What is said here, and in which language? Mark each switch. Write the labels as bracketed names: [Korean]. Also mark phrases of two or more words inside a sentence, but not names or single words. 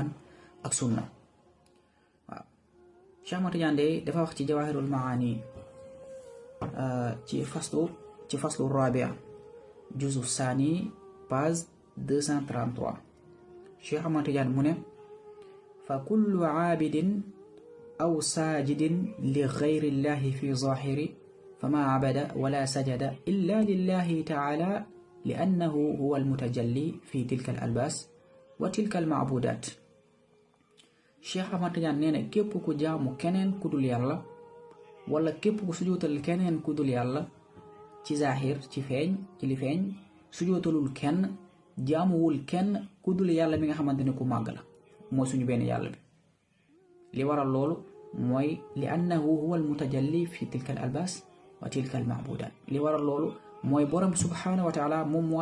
[Wolof] ak sunna waaw Cheikh Ahmad Tidiane de dafa wax ci jawahirul maani ci [Arabic] الفصل الرابع الجزء الثاني page 233 Cheikh Ahmad Tidiane [Wolof] mu ne [Arabic] فكل عابد أو ساجد لغير الله في الظاهر فما عبد ولا سجد إلا لله تعالى لأنه هو المتجلي في تلك الألباس وتلك المعبودات [Wolof] Cheikh Ahmad Tidiane nee na képp ku jaamu keneen ku dul yàlla wala képp ku sujootal keneen ku dul yàlla ci zahir ci li feeñ sujootalul kenn jaamuwul kenn ku dul yàlla mi nga xamante ne ku màgg la mooy suñu benn yàlla bi li waral loolu mooy [Arabic] لأنه هو المتجلي في تلك الألباس وتلك المعبودات [Wolof] li waral loolu mooy borom [Arabic] سبحانه وتعالى [Wolof] moom moo